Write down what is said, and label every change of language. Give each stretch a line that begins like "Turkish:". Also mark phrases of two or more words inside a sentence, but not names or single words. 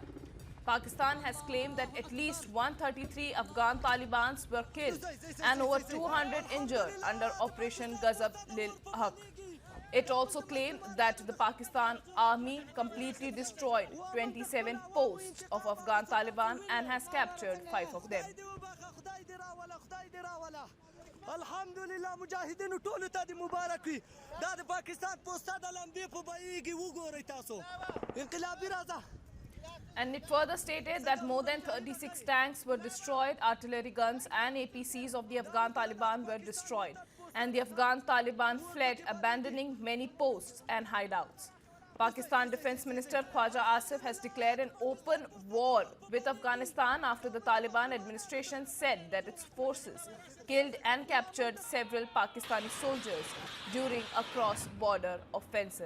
English: Pakistan has claimed that at least 133 Afghan Talibans were killed and over 200 injured under Operation Ghazab Lil Haq. It also claimed that the Pakistan army completely destroyed 27 posts of Afghan Taliban and has captured 5 of them.
Arabic: الحمد لله مجاهدين
Pashto: ټول ته د مبارک وي دا د پاکستان پوسټه د لمبې په بهیږي وګورئ تاسو انقلابي راځه.
English: And it further stated that more than 36 tanks were destroyed, artillery guns and APCs of the Afghan Taliban were destroyed, and the Afghan Taliban fled, abandoning many posts and hideouts. Pakistan Defence Minister Khawaja Asif has declared an open war with Afghanistan after the Taliban administration said that its forces killed and captured several Pakistani soldiers during a cross-border offensive.